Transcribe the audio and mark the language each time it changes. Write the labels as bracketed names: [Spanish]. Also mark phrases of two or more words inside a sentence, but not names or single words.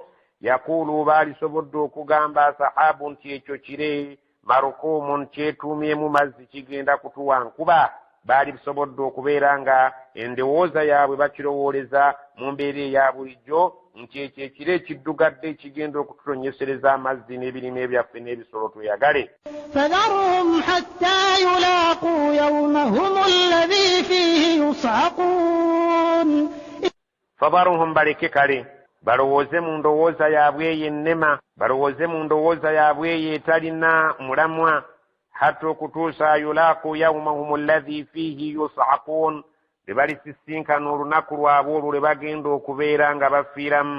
[Ganda] Yakuulu baalisobodde okugamba sahabu nti ekyo kire marukumun kyetuumyemu mazzi kigenda kutuwa nkuba. Baali bisobodde okubeera nga endowooza yaabwe bakirowooleza mu mbeera eya bulijjo nti ekyo ekire ekiddugadde ekigenda okututonyesereza amazzi n'ebirime byaffe n'ebisolo tweyagale. [Arabic] فذرهم حتى يلاقوا يومهم الذي فيه يصعقون [Ganda] Fadharuhum baleke kale balowooze mu ndowooza yaabwe eyo ennema balowooze mu ndowooza yaabwe eyo etalina mulamwa hatta okutuusa [Arabic] يلاقوا يومهم الذي فيه يصعقون [Ganda] lwe balisisinkana olunaku lwabwe olwo lwe bagenda okubeera nga bafiiramu.